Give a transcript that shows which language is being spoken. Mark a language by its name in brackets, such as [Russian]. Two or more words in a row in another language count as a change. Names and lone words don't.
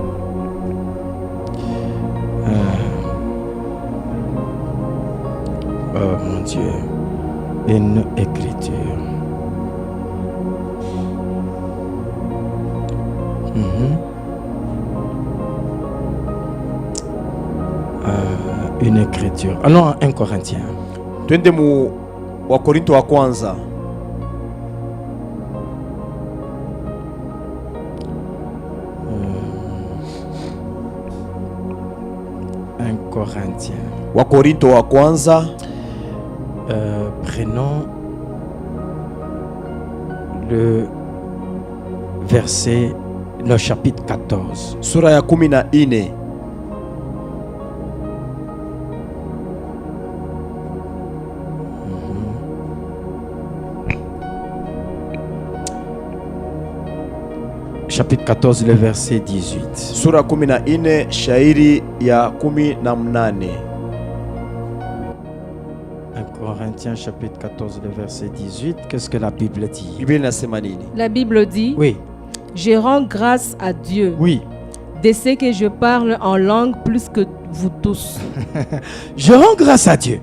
[French] Oh mon Dieu, une écriture. Une écriture. Allons à 1 Corinthiens. [Swahili] Twende mu wa Korinto wa kwanza. [French] Corinthiens. [Swahili] Wa Korinto wa kwanza. [French] Prenons le verset, le chapitre 14. [Swahili] Sura ya 14. [French] Chapitre 14, le verset 18. [Swahili] Sura 14, shairi ya 18. [French] 1 Corinthiens chapitre 14, le verset 18. Qu'est-ce que la Bible dit? La Bible dit, oui. Je rends grâce à Dieu. Oui. De ce que je parle en langue plus que vous tous. Je rends grâce à Dieu.